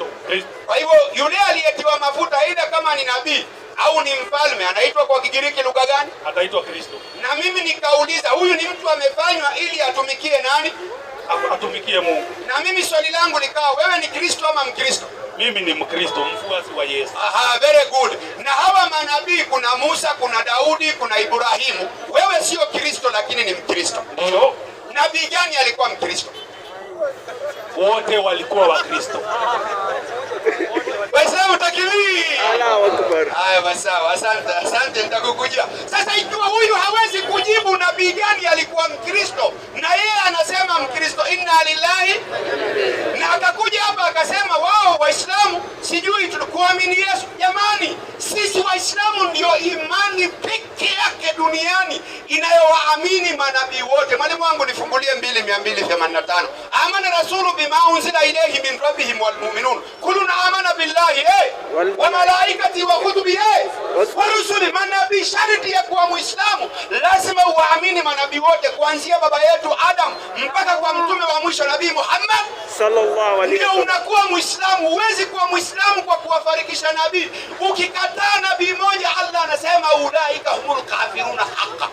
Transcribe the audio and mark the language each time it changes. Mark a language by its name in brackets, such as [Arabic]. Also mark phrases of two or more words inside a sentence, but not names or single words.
[Swahili] Kwa hivyo yule aliyetiwa mafuta aidha kama ni nabii au ni mfalme anaitwa kwa Kigiriki lugha gani? Ataitwa Kristo. Na mimi nikauliza, huyu ni mtu amefanywa ili atumikie nani? Atumikie Mungu. Na mimi swali langu likawa, wewe ni Kristo ama Mkristo? Mimi ni Mkristo, mfuasi wa Yesu. [English] Very good. [Swahili] Na hawa manabii, kuna Musa, kuna Daudi, kuna Ibrahimu. Wewe sio Kristo lakini ni Mkristo. Ndio. Nabii gani alikuwa Mkristo? Wote walikuwa wa Kristo. Waislamu takbir. [Arabic] الله أكبر. [Swahili] Haya basi, asante nitakukujia. Sasa ikiwa huyu hawezi kujibu nabii gani alikuwa Mkristo, na yeye anasema Mkristo, [Arabic] إنا لله, [Swahili] na akakuja hapa akasema wao Waislamu sijui tulikuamini Yesu. Jamani, sisi wa Waislamu ndio imani pekee yake duniani inayowaamini manabii wote. Mwalimu wangu nifungulie 2285. [Arabic] آمن الرسول بما أنزل إليه من ربهم والمؤمنون كل آمن بالله وملائكته وكتبه ورسله. [Swahili] Manabii, sharti ya kuwa Muislamu lazima uamini manabii wote, kuanzia baba yetu Adam mpaka kwa mtume wa mwisho Nabii Muhammad [Arabic] صلى الله عليه وسلم. [Swahili] Unakuwa Muislamu. Huwezi kuwa Muislamu kwa kuwafarikisha nabii. Ukikataa nabii moja, Allah anasema [Arabic] أولئك هم الكافرون حقا.